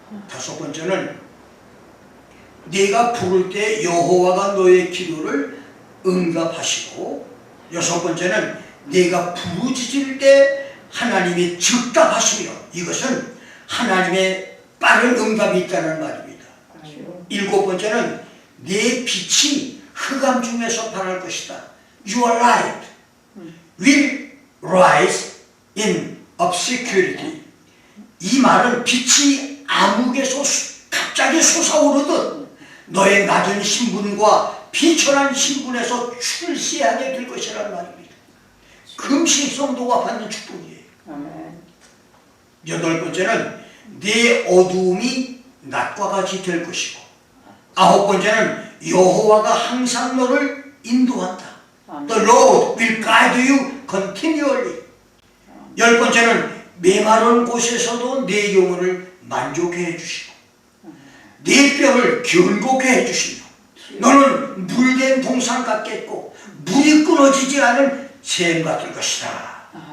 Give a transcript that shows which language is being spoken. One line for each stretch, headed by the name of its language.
Korean: 다섯 번째는 네가 부를 때 여호와가 너의 기도를 응답하시고, 여섯 번째는 네가 부르짖을 때 하나님이 즉답하시며, 이것은 하나님의 빠른 응답이 있다는 말입니다. 일곱 번째는 네 빛이 흑암 중에서 발할 것이다.
English: Your light will rise in obscurity.
Korean: 이 말은 빛이 암흑에서 갑자기 솟아오르듯 너의 낮은 신분과 비천한 신분에서 출세하게 될 것이라는 말입니다. 금식 성도가 받는 축복이에요. 여덟 번째는 네 어두움이 낮과 같이 될 것이고, 아홉 번째는 여호와가 항상 너를 인도한다.
English: The Lord will guide you continually.
Korean: 열 번째는 메마른 곳에서도 내 영혼을 만족해 해주시고, 내 뼈를 견고케 해주시며, 너는 물된 동산 같겠고 물이 끊어지지 않은 샘 같을 것이다.